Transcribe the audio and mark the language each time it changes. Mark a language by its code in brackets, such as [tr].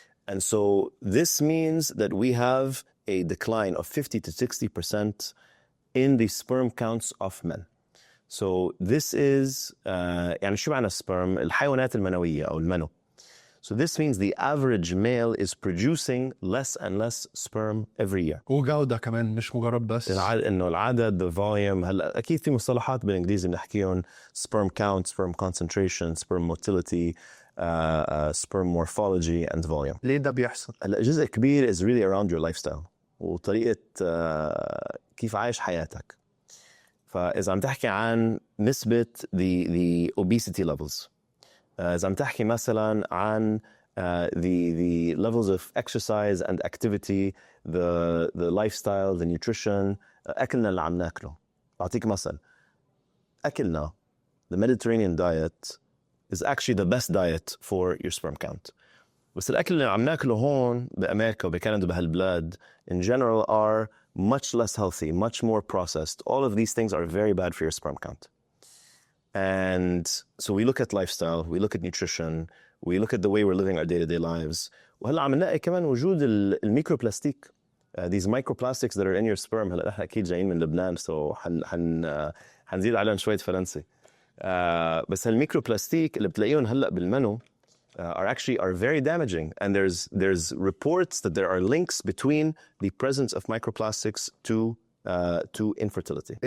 [en] And so this means that we have a decline of 50 to 60% in the sperm counts of men. So this is [ar] يعني شو معنى sperm؟ الحيوانات المنوية أو المنو. [en] So this means the average male is producing less and less sperm every year. [ar] وجودة كمان مش مجرد بس. إنه العدد [en] the volume. [ar] هلا أكيد في مصطلحات بالإنجليزي بنحكيهم [en] sperm count, sperm concentration, sperm motility, sperm morphology and volume. [ar] ليه ده بيحصل؟ هلا جزء كبير [en] is really around your lifestyle [ar] وطريقة كيف عايش حياتك. فإذا عم تحكي عن نسبة [en] the obesity levels. [ar] إذا عم تحكي مثلاً عن [en] the levels of exercise and activity, the lifestyle, the nutrition, [ar] أكلنا اللي عم ناكله. أعطيك مثل. أكلنا, [en] the Mediterranean diet is actually the best diet for your sperm count. [ar] بس الأكل اللي عم ناكله هون بأمريكا وبكندا بهالبلاد [en] in general are much less healthy, much more processed. All of these things are very bad for your sperm count. And so we look at lifestyle, we look at nutrition, we look at the way we're living our day-to-day lives. [ar] وهلا عم نلاقي كمان وجود الميكروبلاستيك. [en] These microplastics that are in your sperm. [ar] هلا نحن أكيد جايين من لبنان [en] so [ar] حنزيد عليهم شوية فرنسي. بس هالميكروبلاستيك اللي بتلاقيهم هلا بالمنو [en] are very damaging, and there's reports that there are links between the presence of microplastics to infertility.